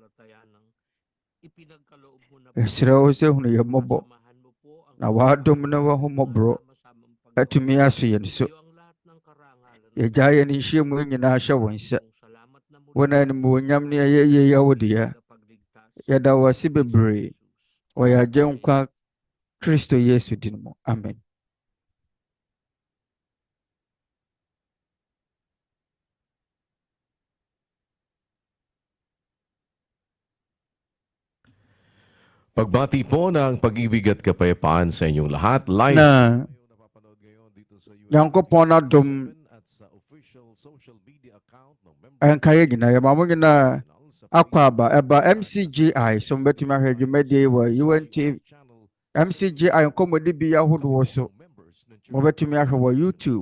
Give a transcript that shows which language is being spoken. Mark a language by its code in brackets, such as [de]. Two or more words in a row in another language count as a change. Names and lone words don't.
[ak] Yɛsrɛ wo sɛ hunu yɛn mmɔbɔ, na w'adom ne w'ahommɔborɔ atumi aso yɛn so. Yɛgyaa yɛn nhyiamu nyinaa hyɛ wo nsa. Wo na animuonyam ne ayɛyie yɛ wo dea. Yɛda wo ase bebree wɔ yɛn Agyenkwa Kristo Yesu din mu. Amen. [tl] Pagbati po ng pag-ibig at kapayapaan sa inyong lahat. Live [ak] Na Nyankopɔn adom ɛnkaeɛ nyinaa, yɛma mo nyinaa akɔ aba ɛba MCGI so mobɛtumi ahwɛ dwumadie wɔ UNTV MCGI nkɔmmɔdi bi ahodoɔ so mobɛtumi ahwɛ wɔ YouTube.